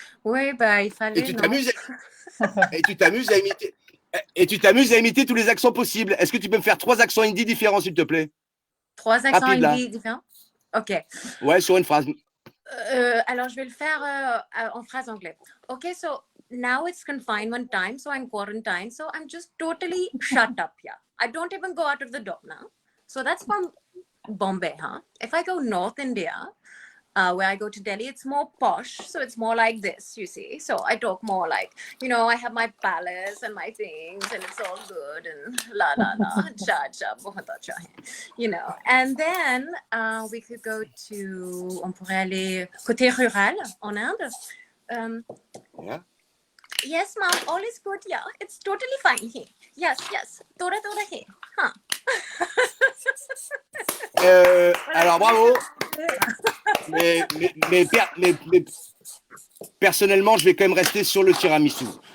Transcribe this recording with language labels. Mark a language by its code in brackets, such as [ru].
[fr] Oui, bah, il fallait. Et tu t'amuses à imiter tous les accents possibles. Est-ce que tu peux me faire 3 accents hindi différents, s'il te plaît? 3 accents Rapide, hindi différents? Ok. Ouais, sur une phrase. Alors, je vais le faire en phrase anglaise. [en] Okay, so now it's confinement time, so I'm quarantined, so I'm just totally shut up here. I don't even go out of the door now. So that's from Bombay, huh? If I go North India, where I go to Delhi, it's more posh, so it's more like this, you see. So I talk more like, I have my palace and my things, and it's all good, and la la la, cha cha, [hi] bahut acha hai, [en] And then we could go to, [fr] on pourrait aller côté rural en Inde. [en] Yeah. Yes, ma'am, all is good, yeah. It's totally fine here. Yes, tora tora here. Huh. [fr] Alors bravo. Mais personnellement, je vais quand même rester sur le tiramisu.